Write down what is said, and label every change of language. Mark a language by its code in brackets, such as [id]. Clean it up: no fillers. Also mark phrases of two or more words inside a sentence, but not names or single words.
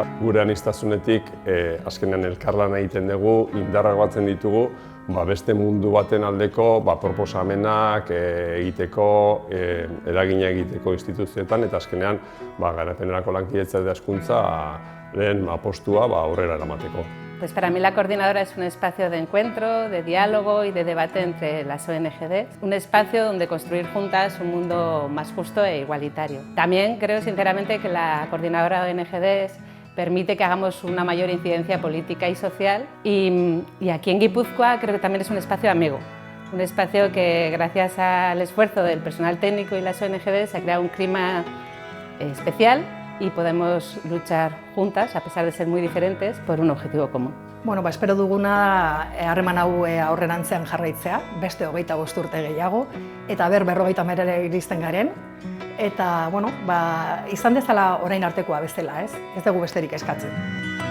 [eu] Gure aniztasunetik azkenean elkarlana egiten dugu, indarrak batzen ditugu, beste mundu baten aldeko proposamenak egiteko, eragina egiteko instituzioetan, eta azkenean garapenerako lankidetza eta hezkuntza lehen apostua aurrera eramateko. [es] Pues para mí la coordinadora es un espacio de encuentro, de diálogo y de debate entre las ONGs, un espacio donde construir juntas un mundo más justo e igualitario. También creo sinceramente que la coordinadora de ONGs permite que hagamos una mayor incidencia política y social y aquí en Guipúzcoa creo que también es un espacio amigo, un espacio que gracias al esfuerzo del personal técnico y las ONGs se ha creado un clima especial y podemos luchar juntas, a pesar de ser muy diferentes, por un objetivo común. [eu] Espero duguna harreman hau aurrerantzean jarraitzea, beste 25 urte gehiago, eta 50 iristen garen, eta izan dezala orain artekoa bezala, ez dugu besterik eskatzen.